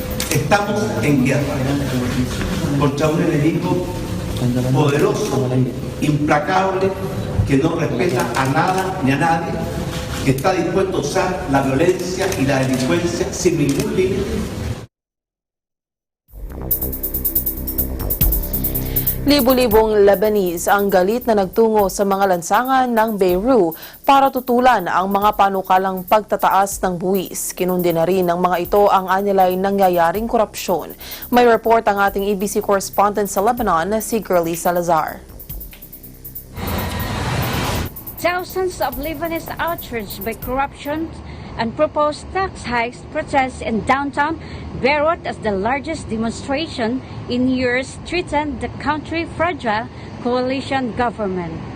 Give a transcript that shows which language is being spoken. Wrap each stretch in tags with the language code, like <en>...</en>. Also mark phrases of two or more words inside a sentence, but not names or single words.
<es>Estamos en guerra contra un enemigo poderoso, implacable, que no respeta a nada ni a nadie, que está dispuesto a usar la violencia y la delincuencia sin ningún límite.</es> <tl>Libu-libong Lebanese ang galit na nagtungo sa mga lansangan ng Beirut para tutulan ang mga panukalang pagtataas ng buwis. Kinundi na rin ng mga ito ang anilay nangyayaring korupsyon. May report ang ating ABC correspondent sa Lebanon na si Girlie Salazar.</tl> <en>Thousands of Lebanese outraged by corruption and proposed tax hikes protest in downtown Beirut as the largest demonstration in years threatened the country's fragile coalition government.</en>